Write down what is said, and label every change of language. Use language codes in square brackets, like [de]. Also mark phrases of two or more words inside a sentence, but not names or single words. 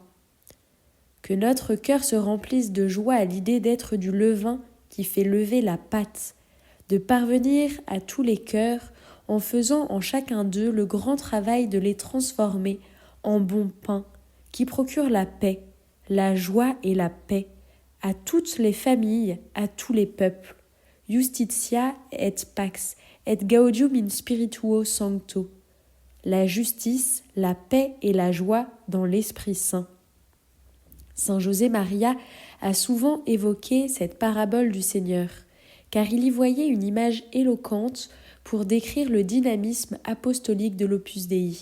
[fr] Que notre cœur se remplisse de joie à l'idée d'être du levain qui fait lever la pâte, de parvenir à tous les cœurs en faisant en chacun d'eux le grand travail de les transformer en bon pain qui procure la paix, la joie et la paix à toutes les familles, à tous les peuples. [la] Justitia et pax, et gaudium in spirituo sancto. [fr] La justice, la paix et la joie dans l'Esprit Saint. Saint José Maria a souvent évoqué cette parabole du Seigneur, car il y voyait une image éloquente pour décrire le dynamisme apostolique de l'Opus Dei.